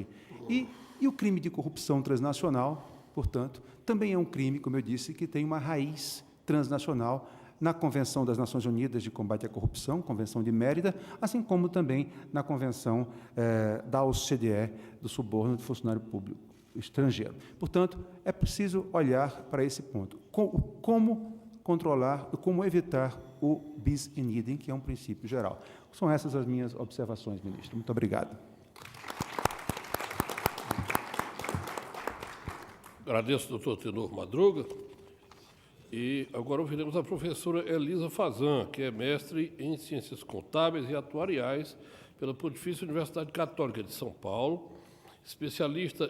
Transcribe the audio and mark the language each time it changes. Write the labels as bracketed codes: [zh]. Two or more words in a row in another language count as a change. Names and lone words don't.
[pt] E o crime de corrupção transnacional, portanto, também é um crime, como eu disse, que tem uma raiz transnacional na Convenção das Nações Unidas de Combate à Corrupção, Convenção de Mérida, assim como também na Convenção da OCDE, do suborno de funcionário público estrangeiro. Portanto, é preciso olhar para esse ponto. Como controlar, como evitar o [la] bis in idem, [pt] que é um princípio geral. São essas as minhas observações, ministro. Muito obrigado. Agradeço, doutor Tenor Madruga. E agora ouviremos a professora Elisa Fazan, que é mestre em Ciências Contábeis e Atuariais pela Pontifícia Universidade Católica de São Paulo, especialista